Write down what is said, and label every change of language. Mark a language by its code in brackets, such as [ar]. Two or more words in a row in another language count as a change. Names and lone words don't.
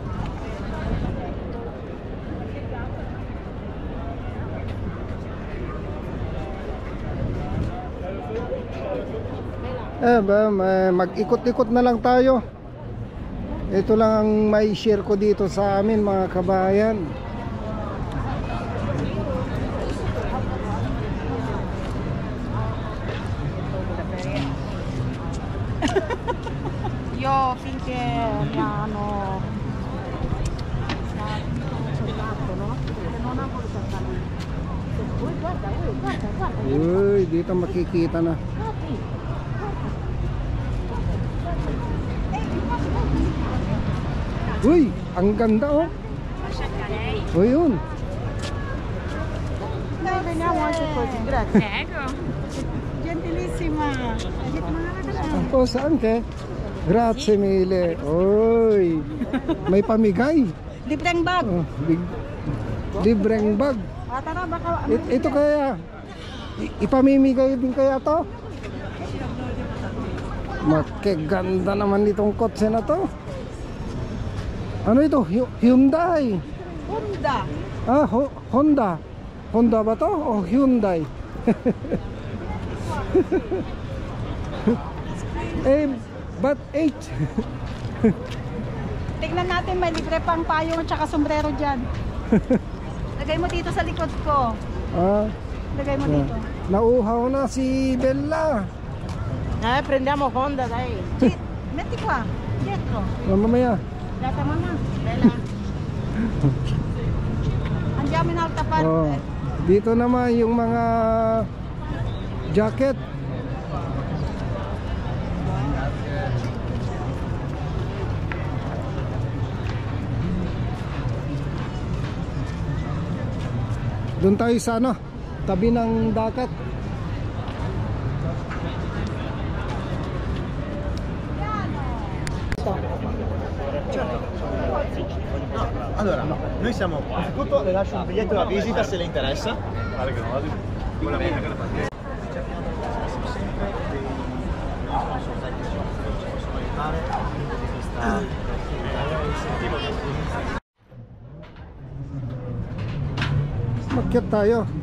[tl] Mag-ikot-ikot na lang tayo. Ito lang ang may share ko dito sa amin mga kabayan. [it] Io finché mi hanno non ha voluto andare. Guarda, guarda. [tl] Uy, dito makikita na. Uy, ang ganda oh. O yun. [it] Noi veniamo anche così, grazie. Ecco. Gentilissima. [tl] Ako saan ke? [it] Grazie mille. [tl] Oy, may pamigay. Libreng bag. Oh, libreng bag. Tara, baka Ito kaya ipamimigay din kaya to? Makiganda naman itong kotse na to. Ano ito? Hyundai. Honda. Ah, Honda. Honda ba to? O Hyundai? But 8. Tingnan natin, may libre pang payong at saka sombrero dyan. Lagay mo dito sa likod ko. Ah, Lagay mo dito. nauhaw na si Bella. [it] Prendiamo Honda, dai. Metti qua, dietro. [tl] Mamaya. [it] Data mamma, bella. Andiamo in alta parte. [tl] Oh, dito naman yung mga jacket. Doon tayo sa ano, tabi ng dagat. [it] Allora, noi siamo qua. Innanzitutto le lascio un biglietto da visita se le interessa. [tl] Makyat tayo.